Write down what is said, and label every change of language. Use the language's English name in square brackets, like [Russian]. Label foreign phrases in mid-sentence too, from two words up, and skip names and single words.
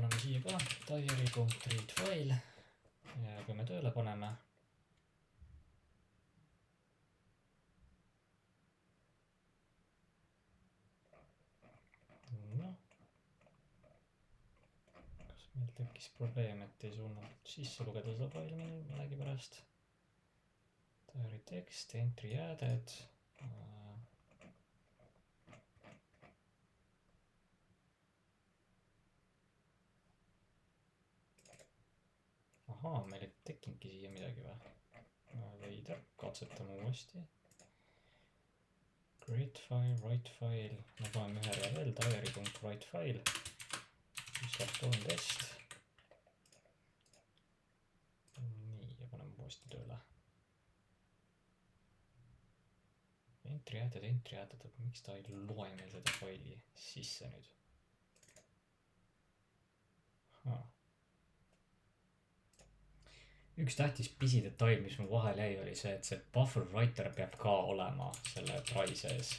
[Estonian] siia ka diary.read fail ja kui me tööle paneme, noh, kas meil tekkis probleem, et ei suunanud sisse lugeda seda faili millegi pärast. [English] Diary text, entry added. Ahaa, meil ei tekkinudki siia midagi või? Veider, katsetame uuesti. Create file, write file, [Estonian] me paneme ühe rea veel, [English] diary.write file, [Estonian] mis saab 3 test. Nii, ja paneme uuesti tööle. [English] Entry added, [Estonian] miks ta ei loe meil seda faili sisse nüüd? Üks tähtis pisidetail, mis mul vahel jäi, oli see, et see [English] buffer writer [Estonian] peab ka olema selle try sees.